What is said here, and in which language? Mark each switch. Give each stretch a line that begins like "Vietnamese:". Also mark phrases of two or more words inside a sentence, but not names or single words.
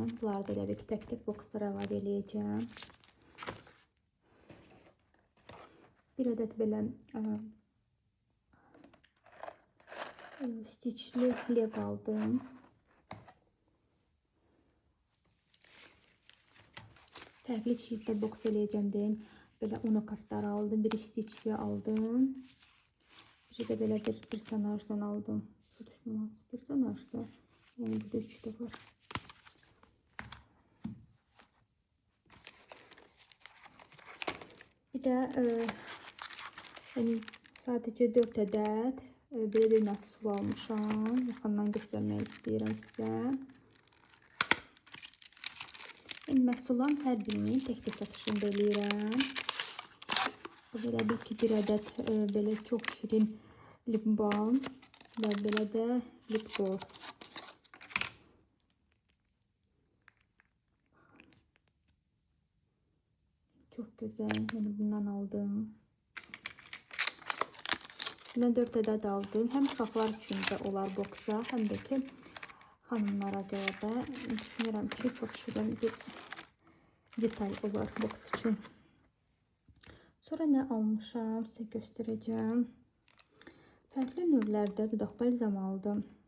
Azerbaijani: Bunlarda da bir tək-tək bokslara əlavə eləyəcəm. Bir ədəd belə stiçli lep aldım. Fərqli çeşiddə boks eləyəcəm deyim. Belə uno kartlar aldım. Bir stiçli aldım. Bir də belə bir personajdan aldım.
Turkish: Tutuşmaz personajda. Yani burada 3 de var. Bir de yani sadece 4 adet böyle bir
Azerbaijani: məhsul almışam. Yaxından göstərmək istəyirəm sizə. Yəni məhsulların hər birini tək-tək satışında eləyirəm. Belə bir adet belə çox şirin lip balm və belə də lip gloss.
Turkish: Çok güzel. Yani bundan aldım. Bundan 4 adet aldım.
Azerbaijani: Hem uşaqlar üçün də olar boksa, hem de ki hanımlara görə də düşünürəm ki çok şirin bir detal olar boks üçün. Sonra nə almışam sizə göstərəcəm. Fərqli növlərdə dodaq balzam aldım.